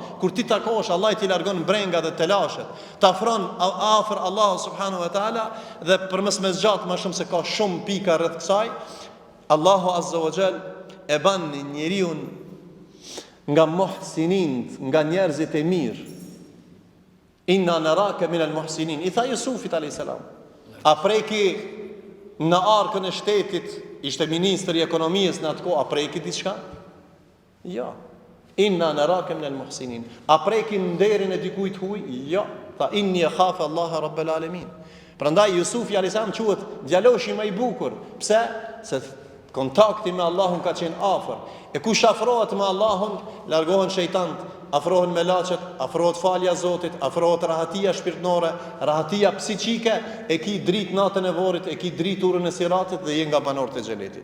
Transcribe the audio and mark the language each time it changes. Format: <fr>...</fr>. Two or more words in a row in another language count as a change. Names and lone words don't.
<sq>Kur ti takosh, Allah ti largon brenga dhe telashet. Të afron afër Allahu</sq> <ar>سبحانه وتعالى.</ar> <sq>Dhe përmes me zgjat më shumë se ka shumë pika rreth kësaj, Allahu</sq> <ar>عز وجل</ar> <sq>e ban njeriun nga muhsinin, nga njerëzit e mirë,</sq> <ar>إنا نراك من المحسنين.</ar> <sq>I tha Jusufit a.s. A preki në arkën e shtetit, ishte ministri i ekonomisë në atë kohë, a preki diçka? Jo.</sq> <ar>إنا نراك من المحسنين.</ar> <sq>A preki nderin e dikujt huaj? Jo.</sq> <ar>Tha إني أخاف الله رب العالمين.</ar> <sq>Prandaj Jusufi a.s. quhet djaloshi më i bukur. Pse? Se kontakti me Allahun ka qenë afër. E kush afrohet me Allahun, largohen shejtant, afrohen melaçet, afrohet falja Zotit, afrohet rahatia shpirtnore, rahatia psiqike, e ki dritë natën e vorrit, e ki dritë urën e siratit dhe je nga banorët e xhenetit.</sq>